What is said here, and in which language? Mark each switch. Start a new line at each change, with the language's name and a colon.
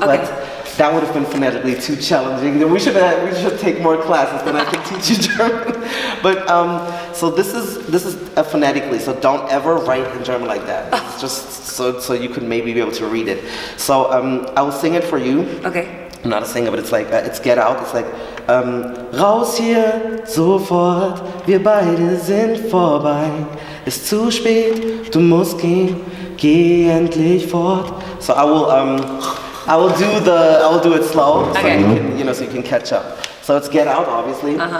English: but that would have been phonetically too challenging. We should take more classes, then I can teach you German. But so this is phonetically. So don't ever write in German like that. It's just so you could maybe be able to read it. So I will sing it for you. Okay. I'm not a singer, but it's like it's Get Out. It's like
German: raus hier sofort, wir beide sind vorbei. Ist zu spät, du musst gehen, geh endlich fort.
English: So I will do it slow, so you can catch up. So it's Get Out, obviously.